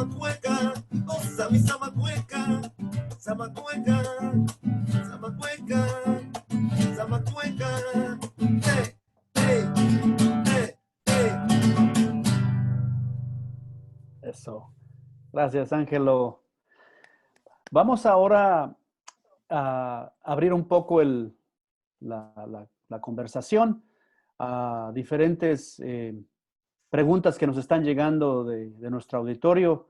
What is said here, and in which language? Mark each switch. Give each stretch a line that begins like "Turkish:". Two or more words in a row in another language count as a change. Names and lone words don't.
Spanish: cueca, goza mi sama cueca, sama cueca, sama cueca, sama cueca, hey, hey, hey, hey. Eso. Gracias, Ángelo. Vamos ahora a abrir un poco la conversación a diferentes preguntas que nos están llegando de nuestro auditorio.